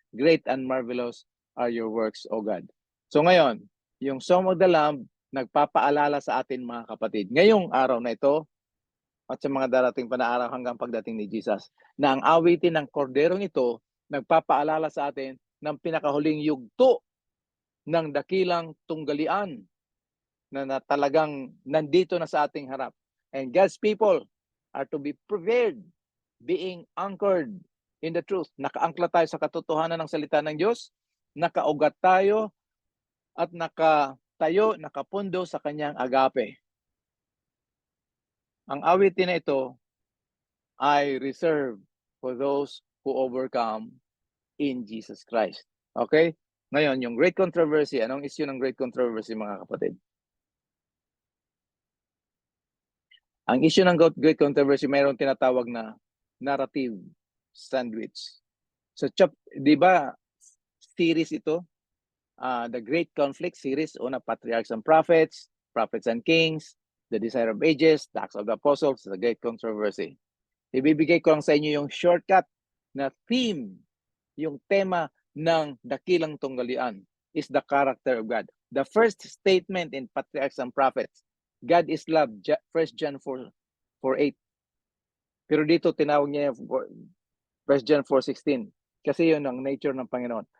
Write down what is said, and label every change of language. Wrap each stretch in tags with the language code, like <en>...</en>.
<en>Great and marvelous are your works, O God.</en> <tl>So ngayon, yung Song of the Lamb, nagpapaalala sa atin mga kapatid, ngayong araw na ito, at sa mga darating pa na araw hanggang pagdating ni Jesus, na ang awitin ng korderong ito, nagpapaalala sa atin ng pinakahuling yugto ng dakilang tunggalian na talagang nandito na sa ating harap.</tl> <en>And God's people are to be prepared, being anchored in the truth.</en> <tl>Nakaangkla tayo sa katotohanan ng salita ng Diyos, nakaugat tayo at nakapundo sa kanyang agape. Ang awitin na ito ay</tl> <en>reserved for those who overcome in Jesus Christ.</en> <tl>Okay? Ngayon, yung great controversy, anong issue ng great controversy mga kapatid? Ang issue ng great controversy, mayroong tinatawag na narrative sandwich. So, di ba, series ito?</tl> <en>The Great Conflict series, una, Patriarchs and Prophets, Prophets and Kings, The Desire of Ages, The Acts of the Apostles, The Great Controversy.</en> <tl>Ibibigay ko lang sa inyo yung shortcut na theme, yung tema ng dakilang tunggalian</tl> <en>is the character of God. The first statement in Patriarchs and Prophets, God is love, 1 John 4:8.</en> <tl>Pero dito tinawag niya 1 John 4:16 kasi yun ang nature ng Panginoon.</tl>